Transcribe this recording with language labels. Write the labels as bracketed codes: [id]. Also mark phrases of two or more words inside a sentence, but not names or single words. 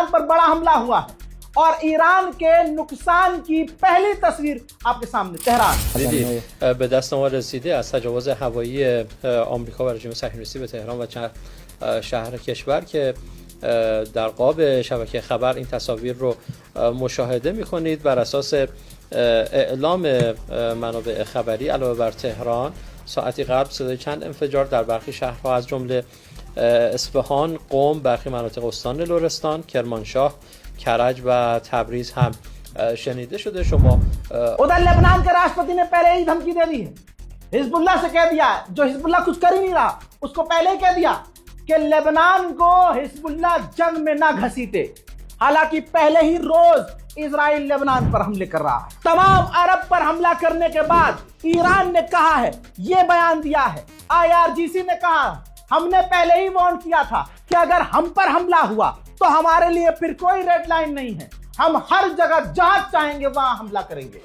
[hi] पर बड़ा हमला हुआ है और ईरान के नुकसान की पहली तस्वीर आपके सामने। तेहरान [fa] به دست ما رسیده از تجاوز هوایی آمریکا و رژیم صهیونیستی به تهران و چند شهر کشور که در قاب شبکه خبر این تصاویر رو مشاهده می‌کنید. بر اساس اعلام منابع خبری علاوه بر تهران، ساعتی قبل صدای چند انفجار در برخی شهرها از جمله اصفهان، قم، برخی مناطق استان لرستان، کرمانشاه، کرج و تبریز هم شنیده شده. شما [hi] उधर लेबनान के राष्ट्रपति ने पहले ही धमकी दे दी है, हिजबुल्लाह से कह दिया, जो हिजबुल्लाह कुछ कर ही नहीं रहा उसको पहले ही कह दिया कि लेबनान को हिजबुल्लाह जंग में ना घसीटे। हालांकि पहले ही रोज इजराइल लेबनान पर हमले कर रहा है। तमाम अरब पर हमला करने के बाद ईरान ने कहा है, ये बयान दिया है, IRGC ने कहा हमने पहले ही वार्न किया था कि अगर हम पर हमला हुआ तो हमारे लिए फिर कोई [en] red line [hi] नहीं है, हम हर जगह जहां चाहेंगे वहां हमला करेंगे।